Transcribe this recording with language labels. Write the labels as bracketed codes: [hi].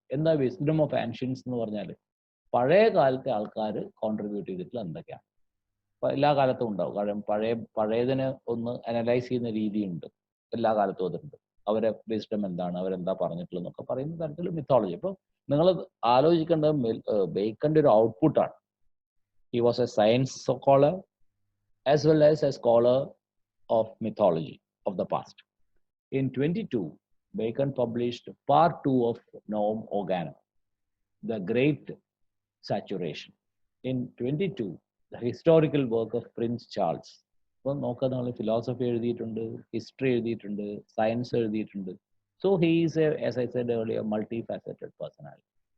[ml] എന്താ wisdom of ആൻഷ്യൻസ് എന്ന് പറഞ്ഞാൽ പഴയ കാലത്തെ ആൾക്കാർ കോൺട്രിബ്യൂട്ട് ചെയ്തിട്ടുള്ള എന്തൊക്കെയാണ്. എല്ലാ കാലത്തും ഉണ്ടാവും. കാരണം പഴയതിനെ ഒന്ന് അനലൈസ് ചെയ്യുന്ന രീതിയുണ്ട്, എല്ലാ കാലത്തും അതുണ്ട്. അവരെ വിസ്ഡം എന്താണ്, അവരെന്താ പറഞ്ഞിട്ടുള്ളതെന്നൊക്കെ പറയുന്ന തരത്തിൽ മിത്തോളജി. അപ്പോൾ നിങ്ങൾ ആലോചിക്കേണ്ടത് ബേക്കന്റെ ഒരു ഔട്ട്പുട്ടാണ്. [en] He was a science scholar as well as a scholar of mythology of the past. In 22, Bacon published part 2 of Novum Organum, The Great Saturation. In 22, the historical work of Prince Charles. [ml] അപ്പോൾ നോക്കാം, നമ്മൾ philosophy എഴുതിയിട്ടുണ്ട്, history എഴുതിയിട്ടുണ്ട്, science എഴുതിയിട്ടുണ്ട്. [en] So he is, as I said earlier, multifaceted personality.